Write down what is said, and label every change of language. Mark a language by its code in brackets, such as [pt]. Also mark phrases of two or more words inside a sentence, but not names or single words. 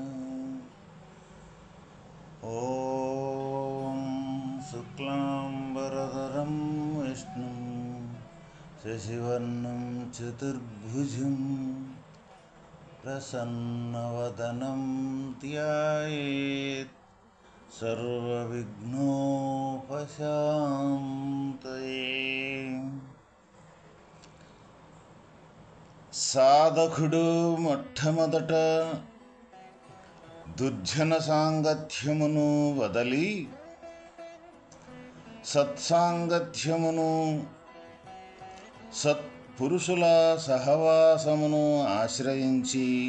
[sa] ॐ शुक्लाम्बरधरं विष्णुं शशिवर्णं चतुर्भुजं प्रसन्नवदनं ध्यायेत् सर्वविघ्नोपशान्तये। [te] సాధకుడు మొట్టమొదట దుర్జన సాంగత్యమును వదలి సత్సాంగత్యమును సత్పురుషుల సహవాసమును ఆశ్రయించి